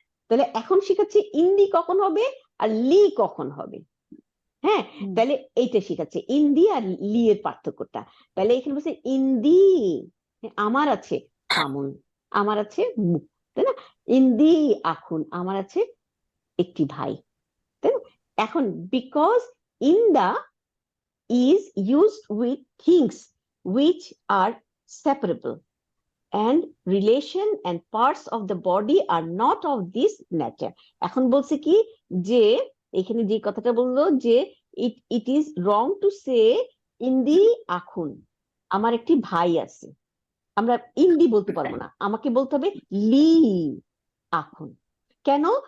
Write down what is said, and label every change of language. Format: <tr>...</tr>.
<bn>তাহলে এখন শিখাচ্ছি ইন্দি কখন হবে আর লি কখন হবে, হ্যাঁ। তাহলে এইটা শিখাচ্ছে ইন্দি আর লি এর পার্থক্যটা। তাহলে এখানে বলছে ইন্দি আমার আছে ফামুন, আমার আছে মুখ, তাই না? ইন্দি আখুন, আমার আছে একটি ভাই, তাই না?</bn> <en>এখন because in the is used with things which are separable and relation and parts of the body are not of this nature.</en> <bn>এখন বলছে কি যে এখানে যে কথাটা বললো যে it is wrong to say ইন্দি আখুন, আমার একটি ভাই আছে, আমরা ইন্দি বলতে পারবো না, আমাকে বলতে হবে লি আখুন। কেন?</bn>